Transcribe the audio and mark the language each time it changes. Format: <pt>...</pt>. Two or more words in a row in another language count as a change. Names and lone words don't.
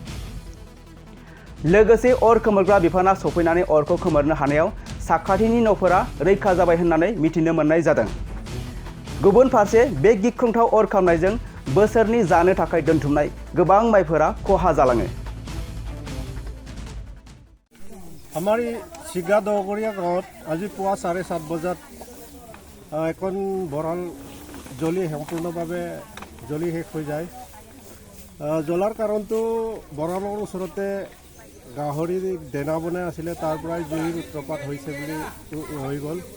<brx>लोगोसे अर खोमोरग्रा बिफाना सफैनानै अरखौ खोमोरनो हानायाव साखाथिनि न'फोरा रैखा जाबाय होननानै मिथिनो मोननाय जादों। गुबुन फारसे बे गिख्रंथाव अर खामनायजों बोसोरनि जानो थाखाय दोनथुमनाय गोबां माइफोरा खहा जालाङो।</brx> <as>আমাৰ এই চিগা দহগৰীয়া গাঁৱত আজি পুৱা 7:30 বজাত এখন ভঁৰাল জ্বলি সম্পূৰ্ণভাৱে জ্বলি শেষ হৈ যায়। জ্বলাৰ কাৰণটো ভঁৰালৰ ওচৰতে গাহৰি দেনা বনাই আছিলে, তাৰ পৰাই জুইৰ সূত্ৰপাত হৈছে বুলি হৈ গ'ল।</as>